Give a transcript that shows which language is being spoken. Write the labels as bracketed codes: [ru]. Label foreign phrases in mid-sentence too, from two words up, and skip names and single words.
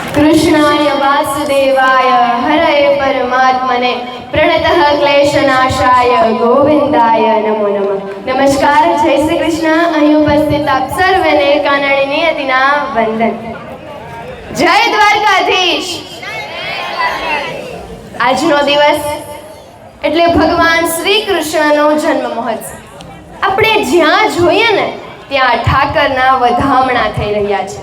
[sa] कृष्णाय वासुदेवाय हरये परमात्मने प्रणतः क्लेशनाशाय गोविंदाय नमो नमः। [hi] नमस्कार, जय श्री कृष्ण। [gu] અહીં ઉપસ્થિત આપ સર્વને કાનાણી નિયતિના વંદન। જય દ્વારકાધીશ। આજનો દિવસ એટલે ભગવાન શ્રી કૃષ્ણનો જન્મ મહોત્સવ। આપણે જ્યાં જોઈએ ને ત્યાં ઠાકરના વધામણા થઈ રહ્યા છે।